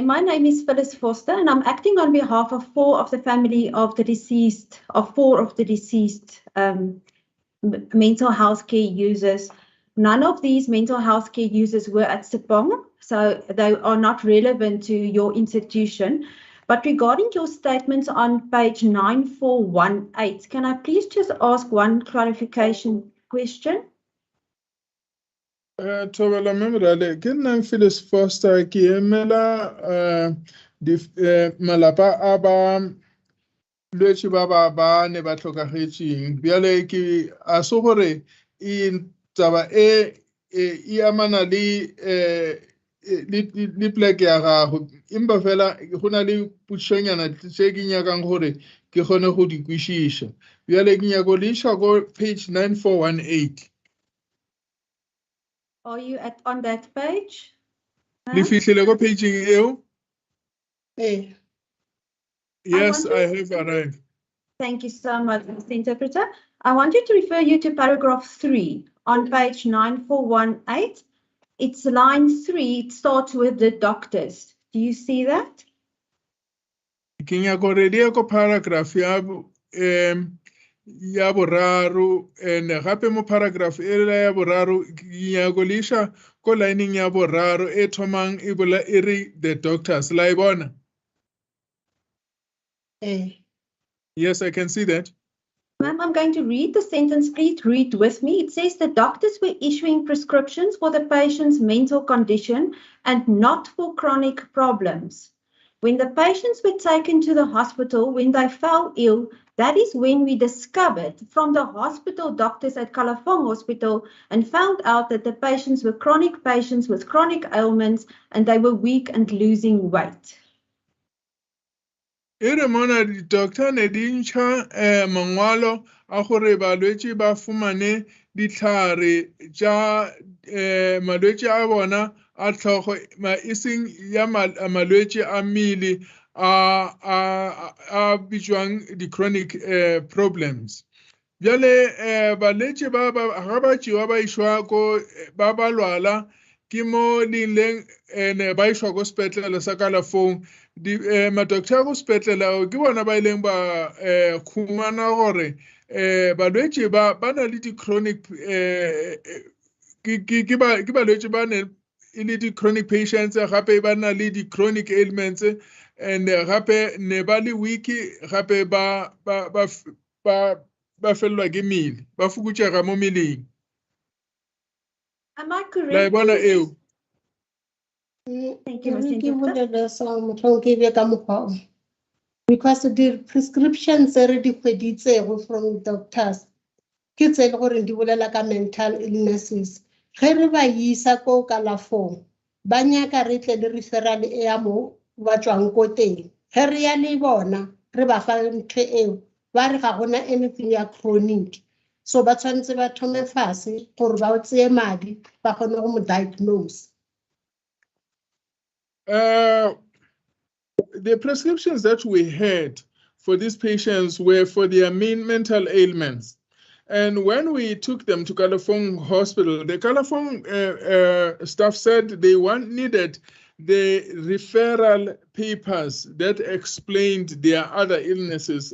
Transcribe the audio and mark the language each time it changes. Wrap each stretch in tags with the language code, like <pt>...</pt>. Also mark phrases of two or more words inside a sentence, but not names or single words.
<en>My name is Phyllis Foster, and I'm acting on behalf of four of the deceased mental health care users. None of these mental health care users were at Sepong, so they are not relevant to your institution. But regarding your statements on page 9418, can I please just ask one clarification question?</en> <nso>Thobela memorale ke nna Phyllis Foster ke emela malapa a ba lwetse ba ne ba tlhokagetseng bjale ke a se gore taba e amana le pleke ya gago empa fela go na le potšonyana tse ke nyakang gore ke kgone go di kwešiša bjale ke nyako le iša ko page 9418.</nso> <en>Are you on that page?</en> <nso>Le fihlile ko paging eo?</nso> <en>Yes, I have arrived. Thank you so much, Mr. Interpreter. I wanted to refer you to paragraph 3 on page 9418. It's line 3. It starts with the doctors. Do you see that?</en> <nso>Ke nyako re di ko paragraph ya boraro and gape mo paragraph e ya boraro ke nyako le iša ko lining ya boraro e thomang e bola e re</nso> <en>the doctors</en> <nso>la e bona?</nso> <en>Yes, I can see that. Ma'am, I'm going to read the sentence. Please read with me. It says the doctors were issuing prescriptions for the patient's mental condition and not for chronic problems. When the patients were taken to the hospital, when they fell ill, that is when we discovered from the hospital doctors at Kalafong Hospital and found out that the patients were chronic patients with chronic ailments and they were weak and losing weight.</en> <nso>Ere mona di doctor ne di ntsha mangwalo a gore balwetse ba fumane ditlhare tša malwetse a bona a tlhogo eseng ya malwetse a mmele a bitswang di-</nso> <en>chronic problems.</en> <nso>Bjale balwetse ga ba tšewa ba išwa ko ba lwala ke mo leng ene ba ishwa go sepetlele sa kalafong madoctor go sepetlele ke bona ba ileng ba khumana gore balwetse ba na le di-chronic ke balwetse ba ne e le di-</nso> <en>chronic patients</en> <nso>gape ba na le di-</nso> <en>chronic ailments</en> <nso>and gape ne ba le weak gape ba fellwa ke mmele ba fokutsega mo meleng.</nso> <en>Am I correct?</en> <nso>La e bona eo.</nso> <en>Thank you, Mr. Because the prescriptions are</en> <nso>di</nso> <en>from doctors</en> <nso>ke tse le gore di bolela ka</nso> <en>mental illnesses</en> <nso>ge re ba isa ko kalafong ba nyaka re tle le referral e ya mo ba tswang ko teng ge re ya le bona re ba fa ntho eo ba re ga gona anything ya chronic so ba tshwanetse ba thome fase gore ba o tseye madi ba kgone go mo diagnose.</nso> <en>The prescriptions that we had for these patients were for their main mental ailments. And when we took them to Kalafong Hospital, the Kalafong staff said they needed the referral papers that explained their other illnesses.</en>